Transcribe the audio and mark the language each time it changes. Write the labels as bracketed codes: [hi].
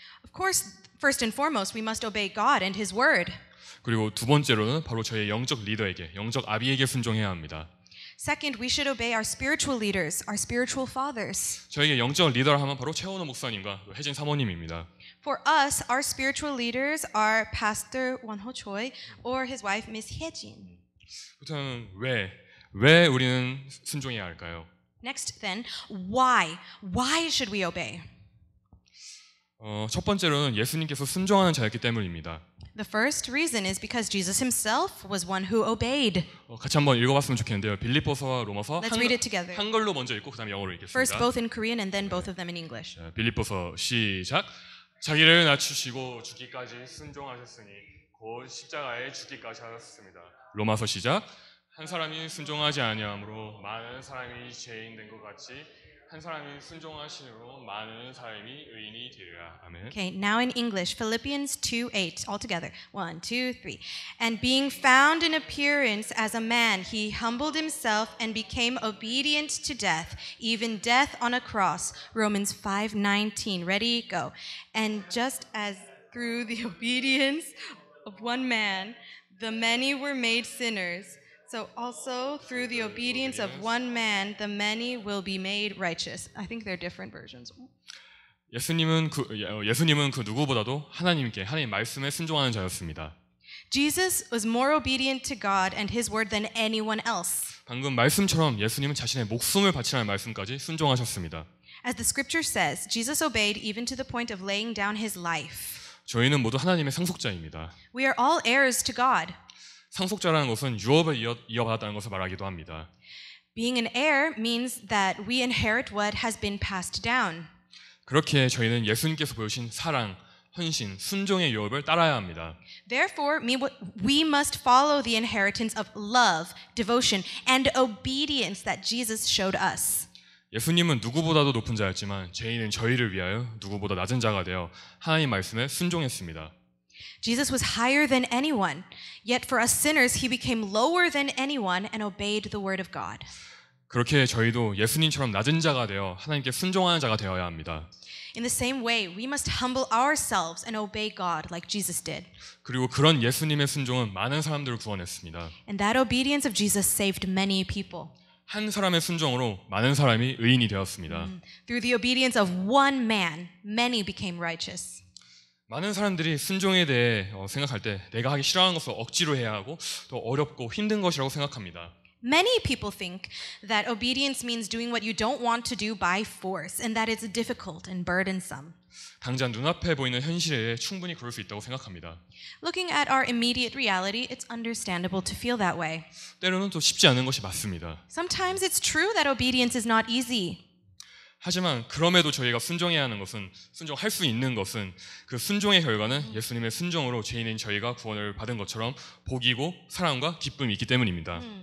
[en] Of course, first and foremost, we must obey God and His Word. [ko] 그리고 두 번째로는 바로 저희 영적 리더에게, 영적 아비에게 순종해야 합니다. [en] Second, we should obey our spiritual leaders, our spiritual fathers. [ko] 저에게 영적 리더를 하면 바로 최원호 목사님과 혜진 사모님입니다. [en] For us, our spiritual leaders are Pastor Won-ho Choi or his wife, Miss Hye-jin. [ko] 그렇다면 왜 우리는 순종해야 할까요? [en] Next, then, why? Why should we obey? [ko] 첫 번째로는 예수님께서 순종하는 자였기 때문입니다. [en] The first reason is because Jesus himself was one who obeyed. [ko] 같이 한번 읽어봤으면 좋겠는데요. 빌립보서와 로마서 [en] Let's read it together. [ko] 한글로 먼저 읽고 그다음에 영어로 [en] First [ko] 읽겠습니다. [en] both in Korean and then both of them in English. [ko] 자, 빌립보서 시작. 자기를 낮추시고 죽기까지 순종하셨으니 곧 십자가에 죽기까지 하셨습니다. 로마서 시작. 한 사람이 순종하지 아니함으로 많은 사람이 죄인 된 것 같이 한 사람이 순종하시므로 많은 사람이 의인이 되리라. 아멘. [en] Okay, now in English, Philippians 2:8, all together. 1, 2, 3. And being found in appearance as a man, he humbled himself and became obedient to death, even death on a cross. Romans 5:19. Ready, go. And just as through the obedience of one man, the many were made sinners, so also through the obedience of one man, the many will be made righteous. I think they're different versions. [ko] 예수님은 그 누구보다도 하나님 말씀에 순종하는 자였습니다. [en] Jesus was more obedient to God and His word than anyone else. [ko] 방금 말씀처럼 예수님은 자신의 목숨을 바치라는 말씀까지 순종하셨습니다. [en] As the scripture says, Jesus obeyed even to the point of laying down His life. [ko] 저희는 모두 하나님의 상속자입니다. [en] We are all heirs to God. [ko] 상속자라는 것은 유업을 이어받았다는 것을 말하기도 합니다. [en] Being an heir means that we inherit what has been passed down. [ko] 그렇게 저희는 예수님께서 보여주신 사랑, 헌신, 순종의 유업을 따라야 합니다. [en] Therefore, we must follow the inheritance of love, devotion, and obedience that Jesus showed us. [ko] 예수님은 누구보다도 높은 자였지만 죄인은 저희를 위하여 누구보다 낮은 자가 되어 하나님 말씀에 순종했습니다. [en] Jesus was higher than anyone, yet for us sinners, He became lower than anyone and obeyed the word of God. [ko] 그렇게 저희도 예수님처럼 낮은 자가 되어 하나님께 순종하는 자가 되어야 합니다. [en] In the same way, we must humble ourselves and obey God like Jesus did. [ko] 그리고 그런 예수님의 순종은 많은 사람들을 구원했습니다. [en] And that obedience of Jesus saved many people. [ko] 한 사람의 순종으로 많은 사람이 의인이 되었습니다. [en] Through the obedience of one man, many became righteous. [ko] 많은 사람들이 순종에 대해 생각할 때 내가 하기 싫어하는 것을 억지로 해야 하고 또 어렵고 힘든 것이라고 생각합니다. [en] Many people think that obedience means doing what you don't want to do by force and that it's difficult and burdensome. [ko] 당장 눈앞에 보이는 현실에 충분히 그럴 수 있다고 생각합니다. [en] Looking at our immediate reality, it's understandable to feel that way. [ko] 때로는 또 쉽지 않은 것이 맞습니다. [en] Sometimes it's true that obedience is not easy. [ko] 하지만 그럼에도 저희가 순종해야 하는 것은 순종할 수 있는 것은 그 순종의 결과는 예수님의 순종으로 죄인인 저희가 구원을 받은 것처럼 복이고 사랑과 기쁨이 있기 때문입니다.